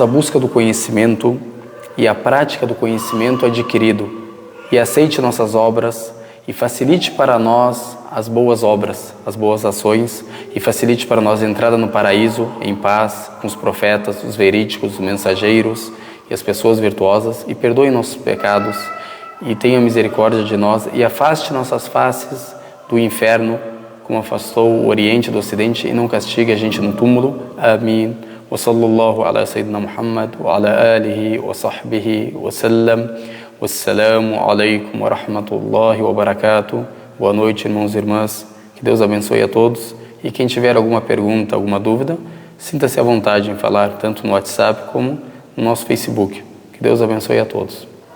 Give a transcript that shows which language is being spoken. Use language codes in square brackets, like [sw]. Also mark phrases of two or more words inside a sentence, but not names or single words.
[pt] busca do conhecimento e a prática do conhecimento adquirido e aceite nossas obras e facilite para nós as boas obras, as boas ações e facilite para nós a entrada no paraíso em paz com os profetas, os verídicos, os mensageiros e as pessoas virtuosas e perdoe nossos pecados e tenha misericórdia de nós e afaste nossas faces do inferno como afastou o Oriente do Ocidente e não castigue a gente no túmulo. Amém. [ar] وصلى الله على سيدنا محمد وعلى آله وصحبه وسلم. والسلام عليكم ورحمة الله وبركاته. [pt] Boa noite, irmãos e irmãs. Que Deus abençoe a todos. E quem tiver alguma pergunta, alguma dúvida, sinta-se à vontade em falar tanto no WhatsApp como no nosso Facebook. Que Deus abençoe a todos.